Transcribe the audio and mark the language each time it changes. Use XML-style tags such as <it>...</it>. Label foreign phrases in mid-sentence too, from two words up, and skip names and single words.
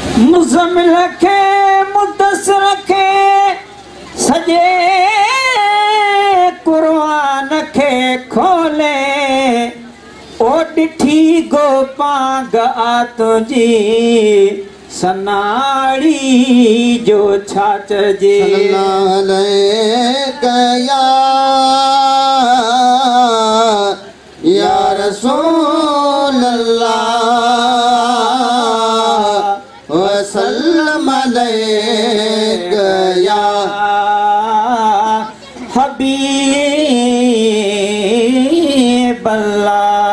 <sd>مزمل کي مدثر کي سڄي قرآن کي کولي، او ڏٺي گوپانگ آ تنهنجي سناڙي جو ڇا چئجي؟</sd> <ar>صلي الله عليك يا، يا رسول الله، وسلم عليك يا حبيب الله۔</ar>